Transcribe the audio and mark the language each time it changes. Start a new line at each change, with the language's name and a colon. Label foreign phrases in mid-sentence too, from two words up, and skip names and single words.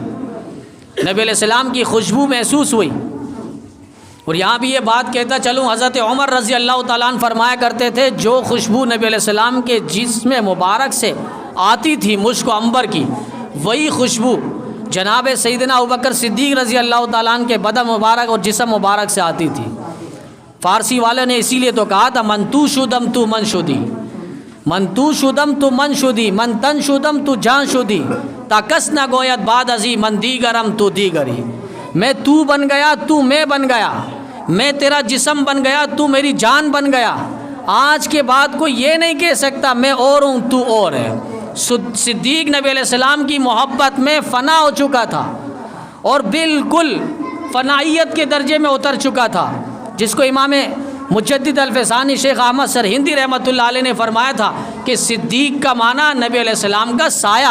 Urdu: نبی
Arabic: علیہ السلام
Urdu: کی خوشبو محسوس ہوئی. اور یہاں بھی یہ بات کہتا چلوں, حضرت عمر
Arabic: رضی اللہ تعالیٰ عنہ
Urdu: فرمایا کرتے تھے جو خوشبو نبی
Arabic: علیہ السلام
Urdu: کے جسم مبارک سے آتی تھی, مشک و عنبر کی, وہی خوشبو جناب سیدنا ابوبکر صدیق
Arabic: رضی اللہ تعالیٰ عنہ
Urdu: کے بدن مبارک اور جسم مبارک سے آتی تھی. فارسی والے نے اسی لیے تو کہا تھا
Persian: من تو شدم تو من شدی, من تو شدم تو من شدی, من تن شدم تو جان شدی, تا کس نہ گوید بعد ازی من دیگرم تو دیگری.
Urdu: میں تو بن گیا, تو میں بن گیا, میں تیرا جسم بن گیا, تو میری جان بن گیا. آج کے بعد کوئی یہ نہیں کہہ سکتا میں اور ہوں تو اور ہے. صدیق نبی
Arabic: علیہ السلام
Urdu: کی محبت میں فنا ہو چکا تھا اور بالکل فنائیت کے درجے میں اتر چکا تھا, جس کو امام مجدد الفسانی شیخ احمد سرہندی
Arabic: رحمۃ اللہ علیہ
Urdu: نے فرمایا تھا کہ صدیق کا معنی نبی
Arabic: علیہ السلام
Urdu: کا سایہ.